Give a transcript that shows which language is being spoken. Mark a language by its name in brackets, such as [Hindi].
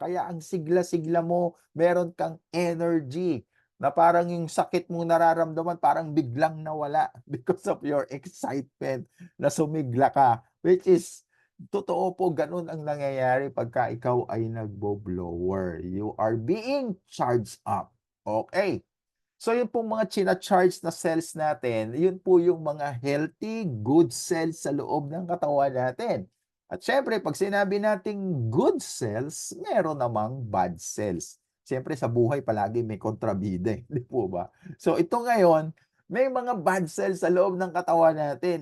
[Filipino] Kaya ang sigla-sigla mo, meron kang energy na parang yung sakit mong nararamdaman parang biglang nawala [English] because of your excitement [Filipino] na sumigla ka. Which is, totoo po, ganun ang nangyayari pagka ikaw ay nagbo-blower. [English] You are being charged up. Okay. [Filipino] So yung pong mga china-charge na cells natin, yun po yung mga [English] healthy, good cells [Filipino] sa loob ng katawan natin. At syempre, pag sinabi nating good cells, meron namang bad cells. Siyempre sa buhay palagi may kontrabida, di po ba? So ito ngayon, may mga bad cells sa loob ng katawan natin.